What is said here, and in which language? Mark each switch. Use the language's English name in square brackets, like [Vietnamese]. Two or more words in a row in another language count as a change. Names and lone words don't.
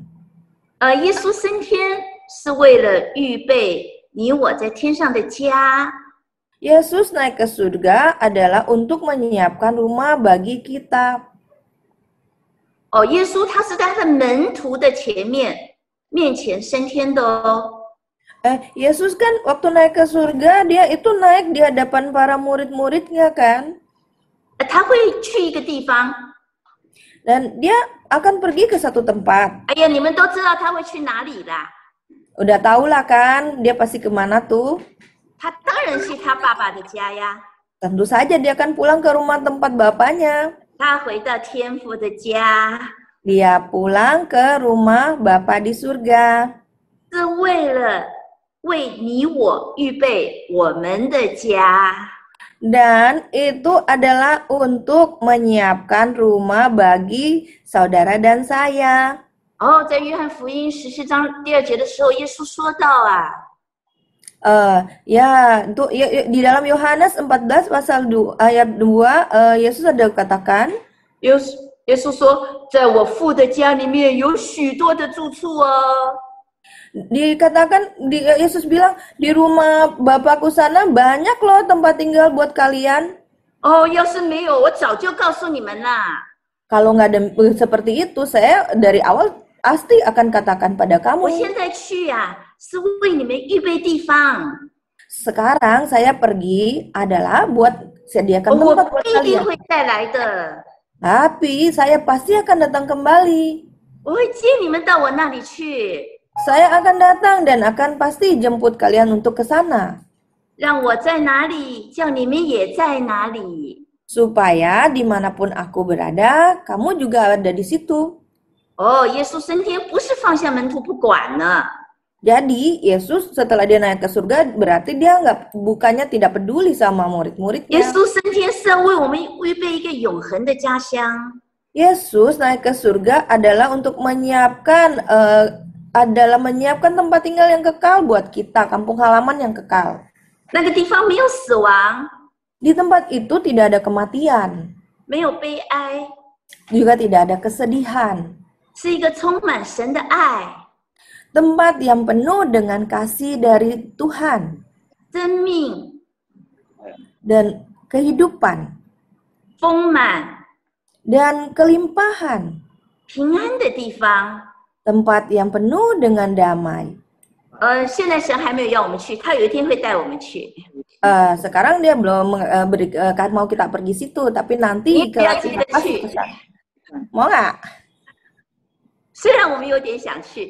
[Chinese] 耶稣升天是为了预备你我在天上的家。 [Indonesian] Yesus naik ke surga adalah untuk menyiapkan rumah bagi kita. [Chinese] 耶稣他是在他的门徒的面前升天的哦。 [Indonesian] Yesus kan waktu naik ke surga, dia itu naik di hadapan para murid-muridnya kan? [Chinese] 他会去一个地方。 [Indonesian] Dan dia akan pergi ke satu tempat. [Chinese] 哎呀，你们都知道他会去哪里啦？ [Indonesian] Udah tau lah kan, dia pasti kemana tuh? [Chinese] 他当然去他爸爸的家呀。 [Indonesian] Tentu saja dia akan pulang ke rumah tempat bapaknya. [Chinese] 他回到天父的家， [Indonesian] Dia pulang ke rumah Bapa di surga. [Chinese] 是为了为你我预备我们的家。 [Indonesian] Dan itu adalah untuk menyiapkan rumah bagi saudara dan saya. [Chinese] 在约翰福音14章第2节的时候，耶稣说到啊， [Indonesian] Di dalam Yohanes 14 pasal 2, ayat 2, Yesus ada katakan, [Chinese] 耶稣说，在我父的家里面有许多的住处哦。 [Indonesian] Yesus bilang, di rumah Bapakku sana banyak loh tempat tinggal buat kalian. [Chinese] 要是没有，我早就告诉你们啦。 [Indonesian] Kalau nggak ada seperti itu, saya dari awal pasti akan katakan pada [Chinese] 我 [Indonesian] kamu. [Chinese] 现在去呀，是为你们预备地方。 [Indonesian] Sekarang saya pergi adalah buat sediakan [Chinese] 我 [Indonesian] tempat buat [Chinese] 不一定 [Indonesian] kalian. [Chinese] 会再来的， [Indonesian] Tapi saya pasti akan datang kembali. [Chinese] 我会接你们到我那里去， [Indonesian] Saya akan datang dan akan pasti jemput kalian untuk ke sana. [Chinese] 让我在哪里，叫你们也在哪里。 [Indonesian] Supaya dimanapun aku berada, kamu juga ada di situ. [Chinese] 耶稣升天不是放下门徒不管呢， [Indonesian] Jadi Yesus setelah dia naik ke surga berarti dia bukannya tidak peduli sama [Chinese] 耶 [Indonesian] murid-muridnya. [Chinese] 稣升天是要为我们预备一个永恒的家乡。 [Indonesian] Yesus naik ke surga adalah untuk menyiapkan tempat tinggal yang kekal buat kita, kampung halaman yang kekal. [Chinese] 那个地方没有死亡， [Indonesian] Di tempat itu tidak ada kematian, [Chinese] 没有悲哀， [Indonesian] juga tidak ada kesedihan. [Chinese] 是一个充满神的爱、 [Indonesian] Tempat yang penuh dengan kasih dari Tuhan [Chinese] 生命、 [Indonesian] dan kehidupan [Chinese] 丰满、 [Indonesian] dan kelimpahan. [Chinese] 平安的地方。 [Indonesian] Tempat yang penuh dengan damai. [Chinese] 现在神还没有要我们去，他有一天会带我们去。 [Indonesian] Sekarang dia belum mau kita pergi situ, tapi nanti Ini dia kelak kita kita pasti [Chinese] 去。 [Indonesian] ke sana. Mau nggak? [Chinese] 虽然我们有点想去，